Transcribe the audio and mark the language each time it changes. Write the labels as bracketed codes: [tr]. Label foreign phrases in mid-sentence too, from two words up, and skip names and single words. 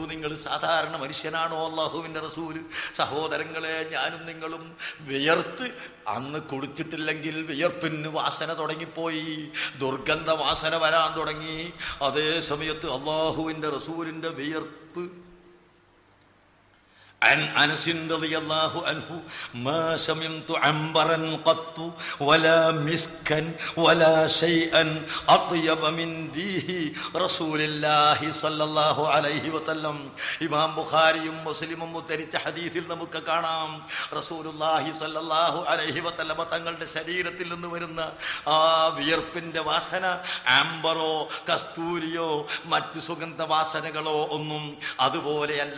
[ml] നിങ്ങൾ സാധാരണ മനുഷ്യനാണോ അല്ലാഹുവിന്റെ റസൂല്? സഹോദരങ്ങളെ, ഞാനും നിങ്ങളും വിയർത്ത് അന്ന് കുടിച്ചിട്ടില്ലെങ്കിൽ വിയർപ്പിന് വാസന തുടങ്ങിപ്പോയി, ദുർഗന്ധ വാസന വരാൻ തുടങ്ങി. അതേ സമയത്ത് അല്ലാഹുവിന്റെ റസൂലിന്റെ വിയർപ്പ്. [ar] عن أنس رضي الله عنه ما شممت عنبرا قط ولا مسكا ولا شيئا أطيب من ريح رسول الله صلى الله عليه وسلم. [ml] ഇമാം ബുഖാരിയും മുസ്ലിമും ഉദ്ധരിച്ച ഹദീസിൽ നമുക്ക് കാണാം [ar] رسول الله صلى الله عليه وسلم [ml] തങ്ങളുടെ ശരീരത്തിൽ നിന്ന് വരുന്ന ആ വിയർപ്പിന്റെ വാസന ആംബറോ കസ്തൂരിയോ മറ്റ് സുഗന്ധ വാസനകളോ ഒന്നും അതുപോലെയല്ല.